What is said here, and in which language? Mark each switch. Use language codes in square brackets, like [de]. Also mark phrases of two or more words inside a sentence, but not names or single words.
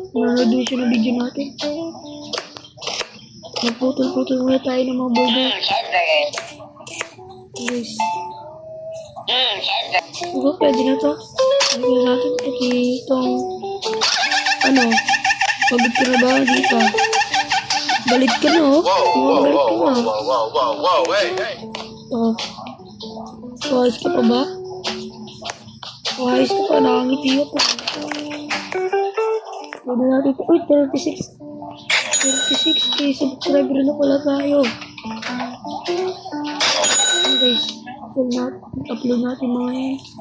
[tl] Nanonood din siya ng video natin. Naputol-putol muna tayo ng mga burger. Guys. Diba, pwede na to. Pwede natin itong pagod ka na ba dito? Balik ka na, oh. Whoa, Balik whoa, ka whoa, na. whoa, whoa, whoa, whoa, hey, hey. Ayos ka pa ba? Ayos ka pa, nakangiti ako. Pwede natin ito. Uy, 36K subscriber na pala tayo. [en] Okay, guys. [tl] Upload natin mga yan.